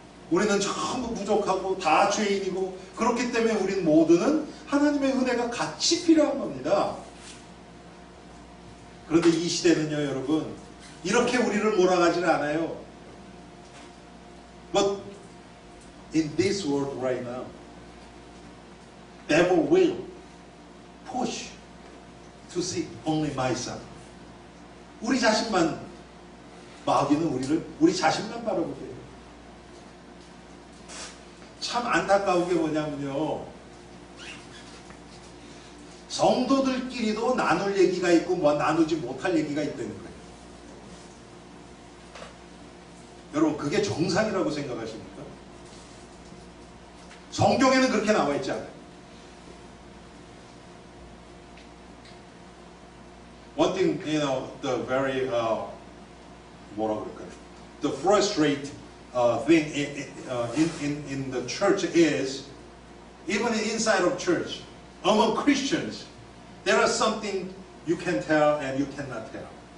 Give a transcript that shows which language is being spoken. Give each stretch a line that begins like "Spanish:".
Korean: 우리는 전부 부족하고 다 죄인이고 그렇기 때문에 우리는 모두는 하나님의 은혜가 같이 필요한 겁니다. 그런데 이 시대는요, 여러분, 이렇게 우리를 몰아가지는 않아요.
English: But in this world right now, devil will push to see only myself.
Korean: 우리 자신만 마귀는 우리 자신만 바라보게 해요. 참 안타까운 게 뭐냐면요, 성도들끼리도 나눌 얘기가 있고 뭐 나누지 못할 얘기가 있다는 거예요. 여러분 그게 정상이라고 생각하십니까? 성경에는 그렇게 나와 있지 않아요.
English: One thing, you know, the very
Korean: 뭐라 그럴까요?
English: The frustrate thing in the church is, even inside of church, among Christians, there is something you can tell and you cannot tell.